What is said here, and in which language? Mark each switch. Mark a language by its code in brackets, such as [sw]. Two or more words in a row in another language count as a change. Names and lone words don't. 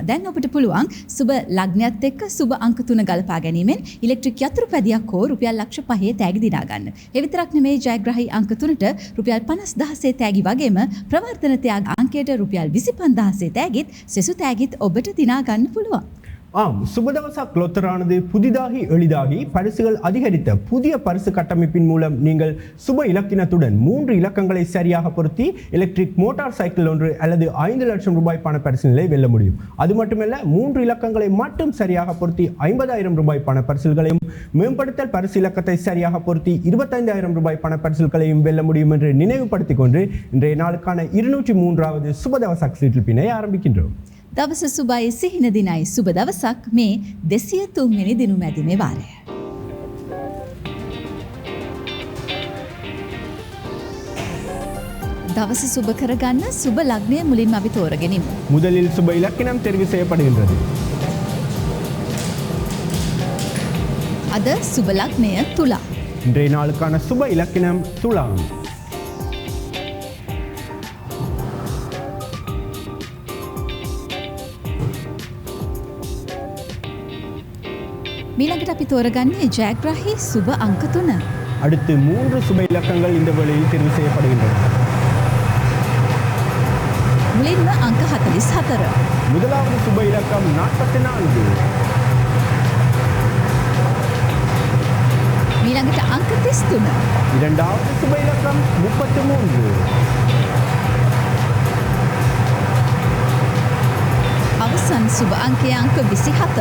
[si] දැන් ඔබට පුළුවන් සුබ ලග්නයත් එක්ක සුබ අංක 3 ගලපා ගැනීමෙන් ඉලෙක්ට්‍රික් යතුරු පැදියක් හෝ රුපියල් ලක්ෂ 5 තෑගි දිනා ගන්න. ඒ විතරක් නෙමෙයි ජයග්‍රාහී අංක 3ට රුපියල් 50,000 තෑගි වගේම ප්‍රවර්ධන ත්‍යාග අංකයට රුපියල් 25,000 තෑගිත් සෙසු තෑගිත් ඔබට දිනා ගන්න පුළුවන්. [ta] ஆம், சுபதவசக் லொத்தரானது புதிதாகி எளிதாகி பரிசுகள் அதிகரித்த புதிய பரிசு கட்டமைப்பின் மூலம் நீங்கள் சுப இலக்கினத்துடன் 3 இலக்கங்களை சரியாக பொருத்தி [en] electric motor cycle [ta] ஒன்று அல்லது 5 லட்சம் ரூபாய் பண பரிசில்களை வெல்ல முடியும். அது மட்டுமல்ல 3 இலக்கங்களை மட்டும் சரியாக பொருத்தி 50,000 ரூபாய் பண பரிசில்களையும் மேம்படுத்தல் பரிசு இலக்கத்தை சரியாக பொருத்தி 25,000 ரூபாய் பண பரிசில்களையும் வெல்ல முடியும் என்று நினைவுபடுத்திக் கொண்டு இன்றைய நாளுக்கான 203வது சுபதவசக் சீட்டில்பினை ஆரம்பிக்கின்றோம். [si] දවස සුබයි සිහින දිනයි සුබ දවසක් මේ 203 වෙනි දිනුම ඇදීමේ වාරය. දවස සුබ කරගන්න සුබ ලග්නය මුලින්ම අපි තෝරගෙනමු. [ta] முதலில் சுப இலக்கினம் தெரிவு செய்யப்படுகின்றது. [si] අද සුබ ලග්නය තුලා. [ta] இன்றைய நாளுக்கான சுப இலக்கினம் துலாம். [si] මීළඟට අපි තෝරගන්නේ ජයග්‍රාහී සුබ අංක 3. [ta] அடுத்து 3 சுப இலக்கங்கள் இந்த வேளையில் தெரிவு செய்யப்படுகின்றன. [si] මුලින්ම අංක 44. [ta] முதலாவது சுப இலக்கம் 44. [si] මීළඟට අංක 33. [ta] இரண்டாவது சுப இலக்கம் 33. [si] අවසන් සුබ අංකය අංක 27.